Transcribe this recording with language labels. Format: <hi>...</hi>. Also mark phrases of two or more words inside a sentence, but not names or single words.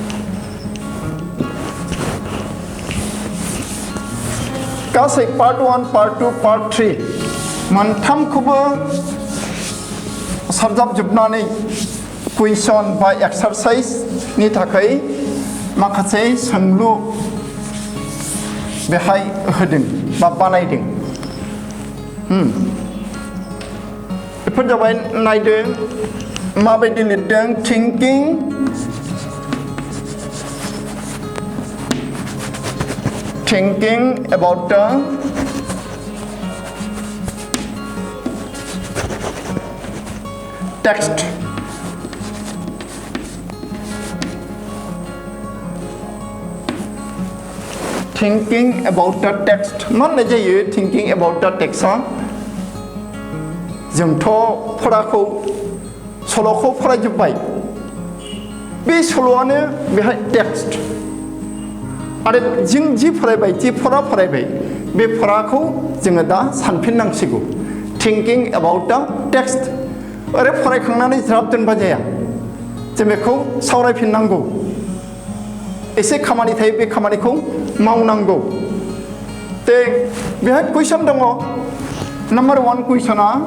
<brx>गासै पार्ट 1 पार्ट 2 पार्ट 3 मोनथामखौबो सरजाबजोबनानै कुइसन बा एक्सारसाइजनि थाखाय माखासे सोंलु बेहाय होदों बा बानायदों बेफोर जाबाय नायदो माबायदि लिरदों</brx> <en>thinking about the text thinking about the text</en> <brx>माने जायो</brx> <en>thinking about the text</en> <brx>जोंथ' फराखौ सल'खौ फरायजोब्बाय बे सल'आनो बेहाय टेक्स्ट आरो जों जि फरायबाय जि फरायबाय बे फराखौ जोङो दा सानफिननांसिगौ</brx> <en>thinking about the text</en> <brx>ओरै फरायखांनानै ज्राब दोनबा जाया जों बेखौ सावरायफिननांगौ एसे खामानि थायो बे खामानिखौ मावनांगौ ते बेहाय कुइसन दङ नाम्बार 1 कुइसना</brx>